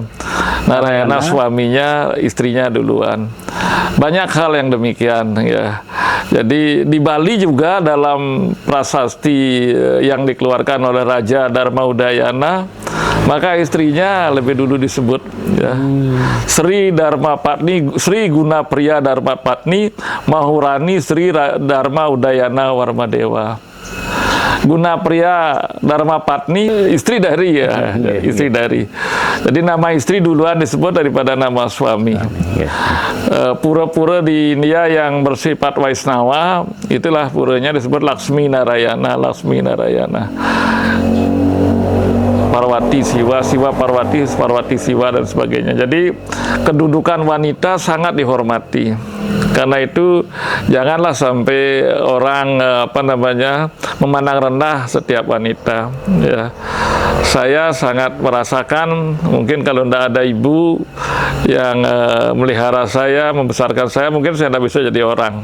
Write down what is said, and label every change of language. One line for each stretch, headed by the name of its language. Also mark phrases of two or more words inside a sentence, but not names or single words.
Indonesian: Narayana suaminya, istrinya duluan. Banyak hal yang demikian ya. Jadi di Bali juga dalam prasasti yang dikeluarkan oleh Raja Dharma Udayana, maka istrinya lebih dulu disebut ya. Sri Dharma Patni, Sri Guna Priya Dharma Patni, Mahurani Sri Dharma Udayana Warmadewa. Guna Priya Dharma Patni, istri dari ya, istri dari. Jadi nama istri duluan disebut daripada nama suami. Pura-pura di India yang bersifat Vaisnava, itulah puranya disebut Laksmi Narayana, Laksmi Narayana. Parwati Siwa, Siwa Parwati, Parwati Siwa dan sebagainya. Jadi kedudukan wanita sangat dihormati. Karena itu janganlah sampai orang memandang rendah setiap wanita. Ya. Saya sangat merasakan, mungkin kalau tidak ada ibu yang melihara saya, membesarkan saya, mungkin saya tidak bisa jadi orang.